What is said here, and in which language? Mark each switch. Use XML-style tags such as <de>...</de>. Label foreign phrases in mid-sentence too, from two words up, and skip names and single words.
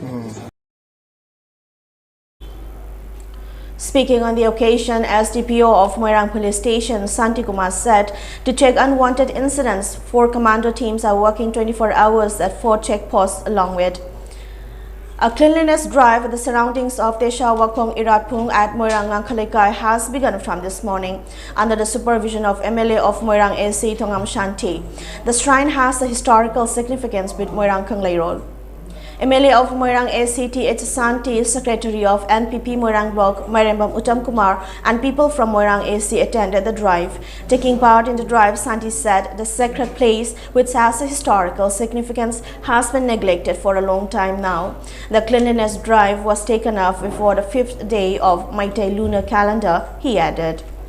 <en>Speaking on the occasion, SDPO of Moirang Police Station, Santi Kumar, said to check unwanted incidents, 4 commando teams are working 24 hours at 4 checkposts along with a cleanliness drive with the surroundings of Tesha Wakong Iratpung at Moirang Ngangkalekai has begun from this morning under the supervision of MLA of Moirang AC Thongam Shanti. The shrine has a historical significance with Moirang Kanglairol. MLA of Moirang ACT H. Santi, Secretary of NPP Moirang Block, Mairembam Uttam Kumar, and people from Moirang AC attended the drive. Taking part in the drive, Santi said the sacred place, which has a historical significance, has been neglected for a long time now. The cleanliness drive was taken up before the 5th day of Maitai lunar calendar, he added.</en>